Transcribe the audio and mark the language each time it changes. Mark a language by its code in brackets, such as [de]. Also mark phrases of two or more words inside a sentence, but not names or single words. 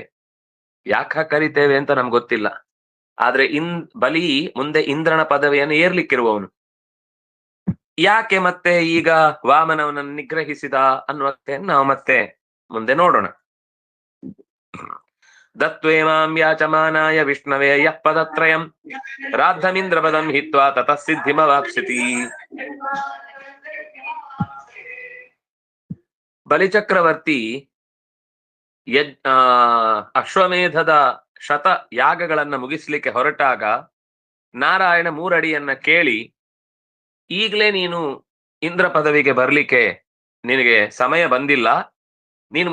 [kn] ಯಾಕೆ ಕರಿತೇವೆ ಅಂತ ನಮ್ಗೆ ಗೊತ್ತಿಲ್ಲ. ಆದ್ರೆ ಬಲಿ ಮುಂದೆ ಇಂದ್ರನ ಪದವಿಯನ್ನು ಏರ್ಲಿಕ್ಕಿರುವವನು. ಯಾಕೆ ಮತ್ತೆ ಈಗ ವಾಮನವನನ್ನು ನಿಗ್ರಹಿಸಿದ ಅನ್ನುವ ನಾವು ಮತ್ತೆ ಮುಂದೆ ನೋಡೋಣ. [sa] ದತ್ವೇಮಾಂ ಯಾಚಮಾನಾಯ ವಿಷ್ಣವೇ ಯಃ ಪದತ್ರಯಂ ರಾಧಮಿಂದ್ರ ಪದಂ ಹಿತ್ವಾ ತತಃ ಸಿದ್ಧಿಮವಾಪ್ಸ್ಯತಿ. [kn] ಬಲಿಚಕ್ರವರ್ತಿ ಅಶ್ವಮೇಧದ ಶತ ಯಾಗಗಳನ್ನ ಮುಗಿಸ್ಲಿಕ್ಕೆ ಹೊರಟಾಗ ನಾರಾಯಣ 3 ಅಡಿಯನ್ನ ಕೇಳಿ, ಈಗಲೇ ನೀನು ಇಂದ್ರ ಪದವಿಗೆ ಬರ್ಲಿಕ್ಕೆ ನಿನಗೆ ಸಮಯ ಬಂದಿಲ್ಲ, ನೀನು